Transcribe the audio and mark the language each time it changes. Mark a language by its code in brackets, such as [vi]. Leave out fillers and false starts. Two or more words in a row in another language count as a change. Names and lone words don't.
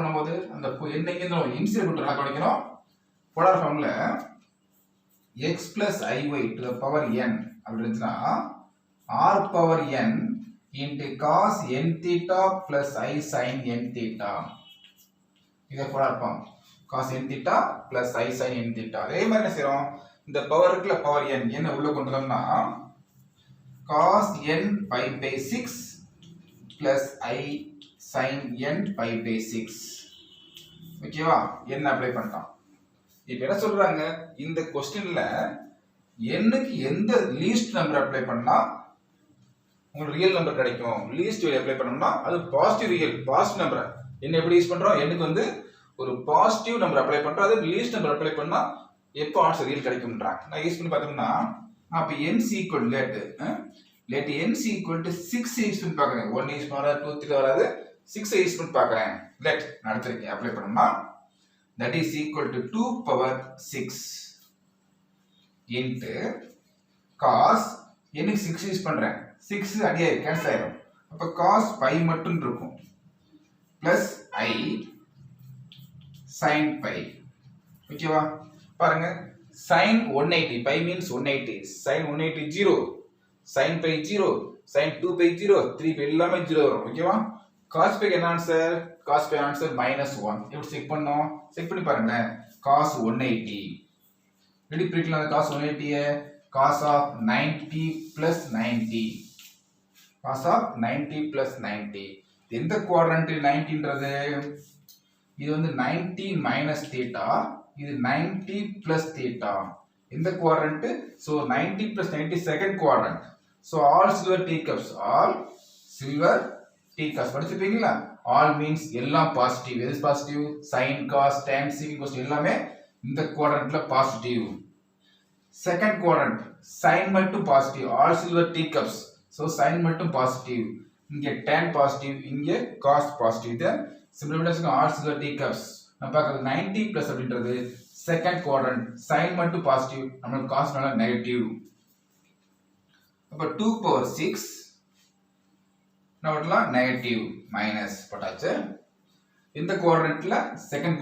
[ta] பண்ணும்போது அந்த n இங்க இருந்து இன்சியல் கொண்டு நான் கவனிக்கணும் [en] polar formல x plus iy to the power n [ta] அப்படி இருந்துச்சுன்னா [en] r power n into cos n theta plus I sin n theta [ta] இத [en] polar form cos n theta plus I sin n theta [ta] அதே மாதிரி என்ன செய்றோம் இந்த பவர் இருக்குல [en] power n [ta] என்ன உள்ள கொண்டு வந்தோம்னா [en] cos n pi/6 plus I sin n pi/6 [ta] ஓகேவா n அப்ளை பண்ணிட்டோம் இப்போ என்ன சொல்றாங்க இந்த क्वेश्चनல n க்கு எந்த [en] least number apply [ta] பண்ணா உங்களுக்கு [en] real number [ta] கிடைக்கும் [en] least value [ta] அப்ளை பண்ணோம்னா அது [en] positive real positive number [ta] என்ன எப்படி யூஸ் பண்றோம் n க்கு வந்து ஒரு [en] positive number apply [ta] பண்றோம் அது [en] least number apply [ta] பண்ணா எப்போ [en] answer real [ta] கிடைக்கும்ன்றாங்க நான் யூஸ் பண்ணி பார்த்தோம்னா அப்ப [en] n = let n = 6 [ta] யூஸ் பண்ணி பார்க்கறேன் 1 யூஸ் பண்ணா 2 3 வராது 6 யூஸ் பண்ணி பார்க்கறேன் let நடந்துருக்கு அப்ளை பண்ணோம்னா [en] that is equal to 2 power 6 into cos n [ta] க்கு 6 யூஸ் பண்றேன் 6 அடியே கேன்சல் ஆயிடும் அப்ப [en] cos pi [ta] மட்டும் இருக்கும் [en] plus I sin pi [ta] ஓகேவா பாருங்க [en] sin 180 pi means 180 sin 180 0 sin pi 0 sin 2 pi 0 3 pi [ta] எல்லாமே 0 வரும் ஓகேவா [en] cos pi [ta] என்ன ஆன்சர் [en] cos pi answer [ta] -1 எப்படி செக் பண்ணோம் செக் பண்ணி பாருங்க [en] cos 180 [ta] ரெடி பிரிக்கலாம் அந்த [en] cos 180 cos of 90 plus 90 cos of 90 plus 90 [ta] எந்த குவாட்ரண்ட் 90ன்றது இது வந்து [en] 90 minus theta [ta] இது [en] 90 plus theta [ta] எந்த குவாட்ரண்ட் [en] so 90 plus 90 second quadrant so all silver teacups all silver teacups [ta] படிச்சிருப்பீங்களா [en] all means [ta] எல்லாம் பாசிட்டிவ் எது பாசிட்டிவ் [en] sin cos tan sin cos [ta] எல்லாமே இந்த குவாட்ரண்ட்ல பாசிட்டிவ் [en] second quadrant sin [ta] மட்டும் பாசிட்டிவ் [en] all silver teacups so sin [ta] மட்டும் பாசிட்டிவ் இங்க [en] tan positive [ta] இங்க [en] cos positive then simplification all silver teacups [ta] நம்ம பார்க்கிறது [en] 90 plus [ta] அப்படின்றது [en] second quadrant sin [ta] மட்டும் பாசிட்டிவ் நமக்கு cos நால நெகட்டிவ் அப்ப [en] 2 power 6 [ta] நவட்லாம் [en] negative minus [ta] போட்டாச்சு இந்த [en] quadrantல second